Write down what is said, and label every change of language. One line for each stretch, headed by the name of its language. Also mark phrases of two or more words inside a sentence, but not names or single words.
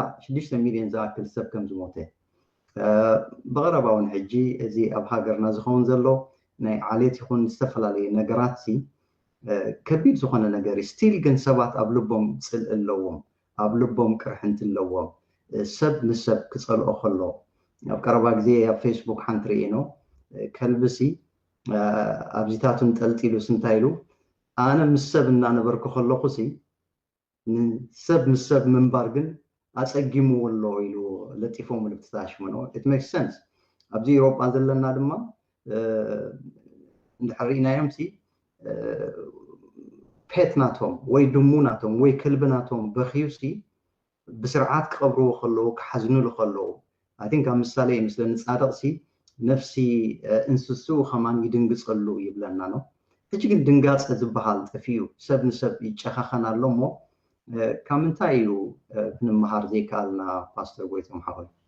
Tigrinya: 6 ሚልዮን ዝኣክል ሰብ ከም ዝሞተ ብቀረባ እውን ሕጂ እዚ ኣብ ሃገርና ዝኸውን ዘሎ ናይ ዓሌት ይኹን ዝተፈላለየ ነገራት ከቢድ ዝኾነ ነገር ስቲል ግን ሰባት ኣብ ልቦም ፅል ኣለዎም ኣብ ልቦም ቅርሕንቲ ኣለዎም ሰብ ንሰብ ክፀልኦ ከሎ ኣብ ቀረባ ግዜ ኣብ ፌስቡክ ሓንቲ ርኢኖ ከልብሲ ኣብዚታቱን ጠልጢሉ ስንታይ ኢሉ ኣነ ምስ ሰብ እናነበርኩ ከለኹ ሰብ ምስ ሰብ ምንባር ግን ኣፀጊምዎ ኣሎ ኢሉ ለጢፎም ምልክት ተኣሽሞኖ
English: it makes sense
Tigrinya: ኣብዚ ኤውሮጳ ዘለና ድማ እንድሕር ርኢናዮም ፔት ናቶም ወይ ድሙ ናቶም ወይ ከልቢ ናቶም በኺዩ ብስርዓት ክቐብርዎ ከለዉ ክሓዝንሉ ከለዉ
English: I think
Tigrinya: ኣብ ምሳሌ ምስለኒ ፃድቕ ነፍሲ እንስሱ ከማን ይድንግፀሉ ይብለና ነው። ሕጂ ግን ድንጋፀ ዝበሃል ጠፊኡ ሰብ ንሰብ ይጨኻኸን ኣሎ እሞ ካብ ምንታይ እዩ ክንመሃር ዘይከኣልና ፓስተር ጎይቶም ሓወይ?